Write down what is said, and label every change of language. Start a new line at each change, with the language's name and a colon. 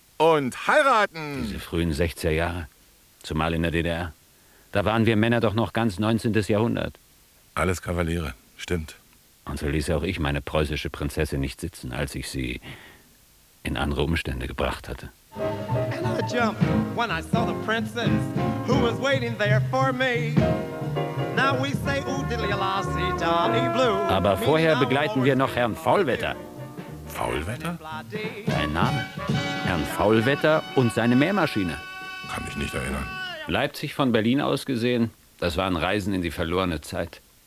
German: Und heiraten! Diese frühen 60er Jahre, zumal in der DDR. Da waren wir Männer doch noch ganz 19. Jahrhundert. Alles Kavaliere, stimmt. Und so ließ auch ich meine preußische Prinzessin nicht sitzen, als ich sie in andere Umstände gebracht hatte.
English: And I jumped when I saw the princess who was waiting there for me.
German: Aber vorher begleiten wir noch Herrn Faulwetter. Faulwetter? Dein Name? Herrn Faulwetter und seine Mähmaschine. Kann mich nicht erinnern. Leipzig von Berlin aus gesehen, das waren Reisen in die verlorene Zeit.